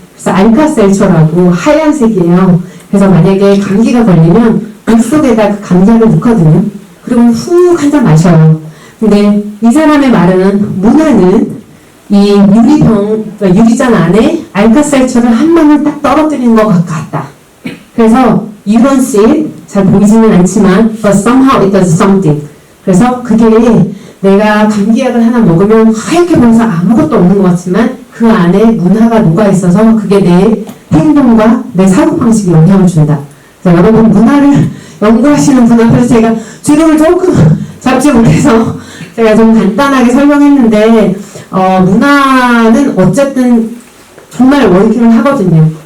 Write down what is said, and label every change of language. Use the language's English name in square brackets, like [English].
[Korean] 그래서 알카셀초라고 하얀색이에요. 그래서 만약에 감기가 걸리면 물 속에다 그 감기약을 넣거든요. 그리고 훅 한 잔 마셔요. 근데 이 사람의 말은 문화는 이 유리병, 유리잔 안에 알카셀초를 한 방울 딱 떨어뜨리는 것 같다. 그래서 [English] you don't see it, [Korean] 잘 보이지는 않지만 [English] but somehow it does something. [Korean] 그래서 그게 내가 감기약을 하나 먹으면 하얗게 보여서 아무것도 없는 것 같지만 그 안에 문화가 녹아있어서 그게 내 행동과 내 사고방식에 영향을 준다. 그래서 여러분 문화를 연구하시는 분 앞에서 제가 주름을 조금 잡지 못해서 제가 좀 간단하게 설명했는데 문화는 어쨌든 정말 워킹을 하거든요.